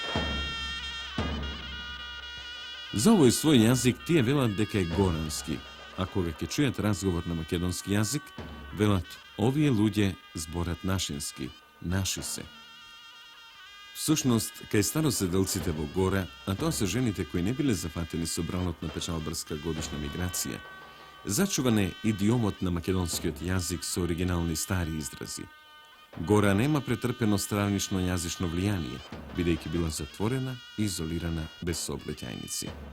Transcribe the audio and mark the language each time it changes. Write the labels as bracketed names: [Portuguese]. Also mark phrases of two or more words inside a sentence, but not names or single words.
[Macedonian] За овој свој јазик тие велат дека е горански, а кога ке чујет разговор на македонски јазик, велат овије лудје зборат нашински, наши се. Всушност, кај староседелците во Гора, а тоа се жените кои не биле зафатени со бранот на печалбарска годишна миграција, зачуван е идиомот на македонскиот јазик со оригинални стари изрази. Гора нема претрпено странично јазично влијание, бидејќи била затворена и изолирана без сообраќајници.